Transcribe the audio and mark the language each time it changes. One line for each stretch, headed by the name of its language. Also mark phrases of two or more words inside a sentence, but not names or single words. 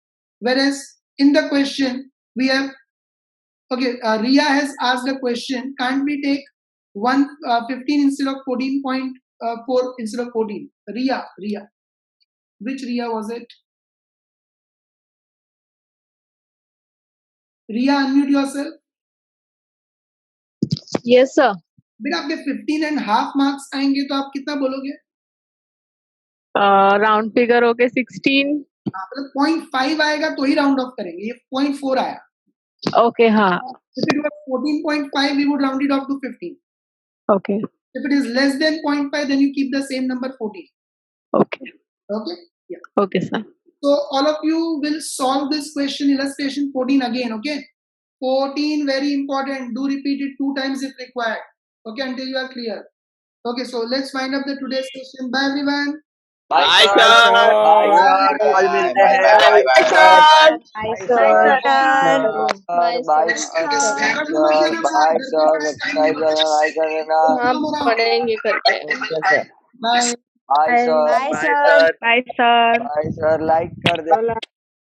English: Whereas in the question, we have, Ria has asked a question, can't we take 15 instead of 14.4 instead of 14? Ria. Which Ria was it? Ria, unmute yourself. Yes, sir.
Hindi: बेटा आपके 15.5 मार्क्स आएंगे तो आप कितना बोलोगे?
English: round figure
Hindi: हो गए 16. मतलब 0.5 आएगा तो ही
English: round off
Hindi: करेंगे. ये 0.4 आया.
English: Okay, हाँ. If it was 14.5, we would round it off to 15. Okay. If it is less than 0.5, then you keep the same number 14. Okay. Okay? Yeah. Okay, sir. So all of you will solve this question, illustration 14 again, okay? 14, very important. Do repeat it 2 times if required. Okay, until you are clear. Okay, so let's wind up the today's session. Bye everyone. Bye sir.
Hindi: कल मिलते हैं.
English: Bye, sir. Bye Bye, sir. Bye, Bye sir. sir. Bye sir.
Hindi: Subscribe करना, like करना. हम पढ़ेंगे करके.
English: Bye. Bye sir. Bye, sir. Bye, sir. Bye sir.
Hindi: Like कर दे.